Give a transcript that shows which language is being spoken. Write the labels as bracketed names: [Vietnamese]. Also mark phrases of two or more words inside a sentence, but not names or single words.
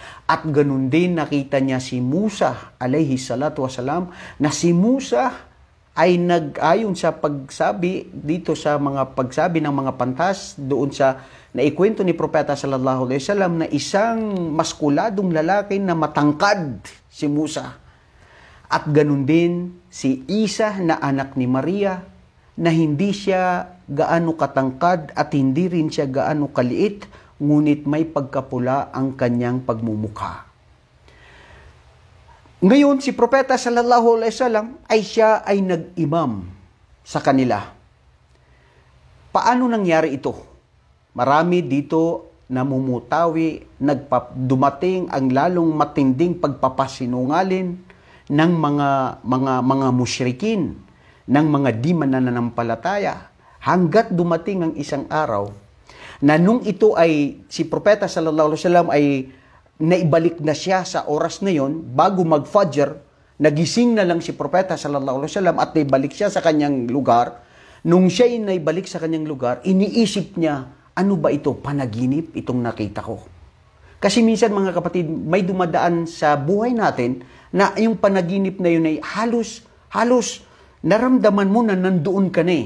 [Filipino] At ganun din nakita niya si Musa [Arabic] عليه الصلاة والسلام, [Filipino] na si Musa ay nag-ayon sa pagsabi dito sa mga pagsabi ng mga pantas doon sa naikwento ni Propeta [Arabic] صلى الله عليه وسلم [Filipino] na isang maskuladong lalaki na matangkad si Musa. At ganun din si Isa na anak ni Maria na hindi siya gaano katangkad at hindi rin siya gaano kaliit, ngunit may pagkapula ang kanyang pagmumukha. Ngayon, si Propeta [Arabic] صلى الله عليه وسلم [Filipino] ay siya ay nag-imam sa kanila. Paano nangyari ito? Marami dito namumutawi, dumating ang lalong matinding pagpapasinungalin ng mga musyrikin, ng mga di mananampalataya, hanggat dumating ang isang araw na nung ito ay si Propeta [Arabic] صلى الله عليه وسلم [Filipino] ay naibalik na siya sa oras na yon, bago mag-fajr, nagising na lang si Propeta [Arabic] صلى الله عليه وسلم [Filipino] at naibalik siya sa kanyang lugar. Nung siya ay naibalik sa kanyang lugar, iniisip niya, ano ba ito? Panaginip itong nakita ko. Kasi minsan mga kapatid, may dumadaan sa buhay natin na yung panaginip na yun ay halos naramdaman mo na nandoon ka na eh.